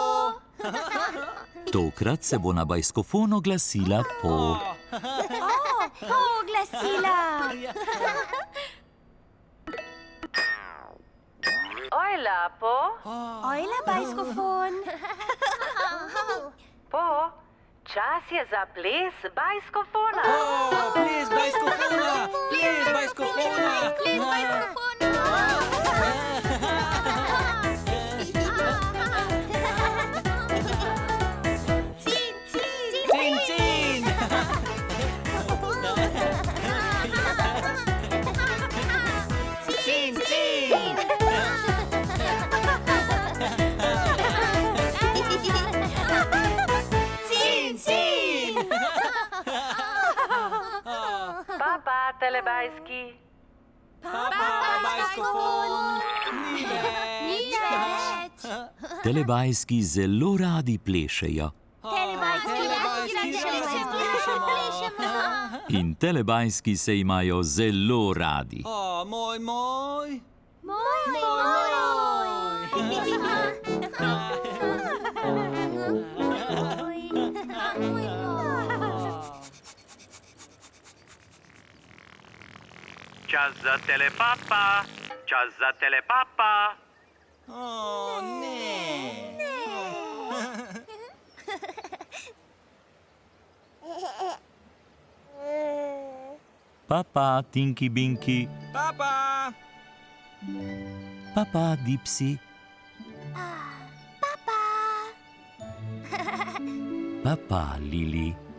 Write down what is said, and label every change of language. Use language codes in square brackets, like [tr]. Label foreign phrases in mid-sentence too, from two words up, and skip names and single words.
[sl] Tokrat se bo na bajskofon oglasila Po. Oglasila. Ojla, Po. Ojla, bajskofon. Po, čas je za ples bajskofona. Ples bajskofona. Ples bajskofona. Cin, cin. Cin, cin. Papa, telebajski. Bajskofon. Ni več. Telebajski zelo radi plešejo. In telebajski se imajo zelo radi. Moj. Čas za telepapa. Čas za telepapa. Ne. Papa, Tinky Binky. Papa. Papa, Dipsy. Papa, Lili.